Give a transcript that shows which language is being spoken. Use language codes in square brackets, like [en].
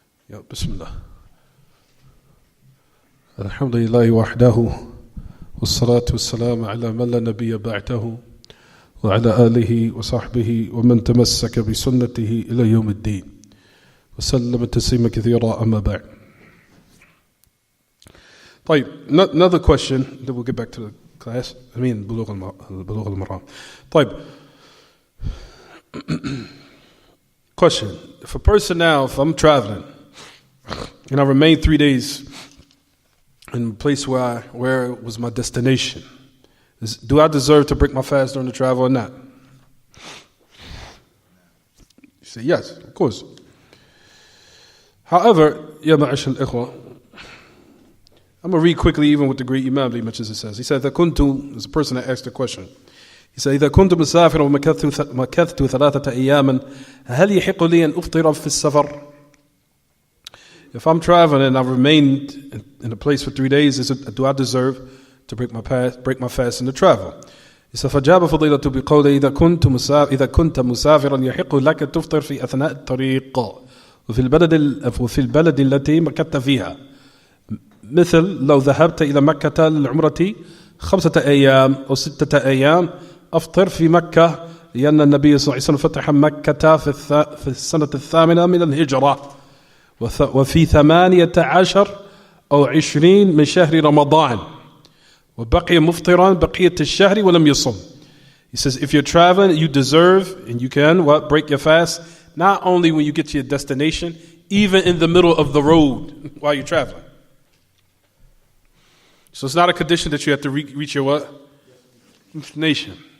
[ar] يا بسم الله الحمد لله وحده والصلاة والسلام على من لا نبي بعده وعلى آله وصحبه ومن تمسك بسنته إلى يوم الدين وسلم تسليما كثيرا أما بعد. [en] طيب, another question, then we'll get back to the class. [ar] بلوغ المرام. طيب. [en] Question. If a person now, if I'm traveling and I remain 3 days in the place where was my destination, do I deserve to break my fast during the travel or not? You say yes, of course. However, [ar] ya ma'ashal ikhwa, [en] I'm going to read quickly even what the great Imam mentions it says. He said, there's a person that asked the question. He said, [ar] إذا كنت مسافرا ومكثت 3 أياما هل يحق لي أن أفطر في السفر? [en] If I'm traveling and I've remained in a place for 3 days, do I deserve to break my fast in the travel? He said, [ar] فجاب فضيلة بقوله إذا كنت مسافرا يحق لك تفطر في أثناء الطريق وفي البلد التي مكثت فيها. مثل لو ذهبت إلى مكة للعمرة 5 أيام أو 6 أيام أفطر في مكة لأن النبي صلى الله عليه وسلم فتح مكة في السنة 8 من الهجرة وفي 18 أو 20 من شهر رمضان وبقي مفطرا بقية الشهر ولم يصم. [en] He says if you're traveling you deserve and you can break your fast not only when you get to your destination, even in the middle of the road while you're traveling. So it's not a condition that you have to reach your what? Destination.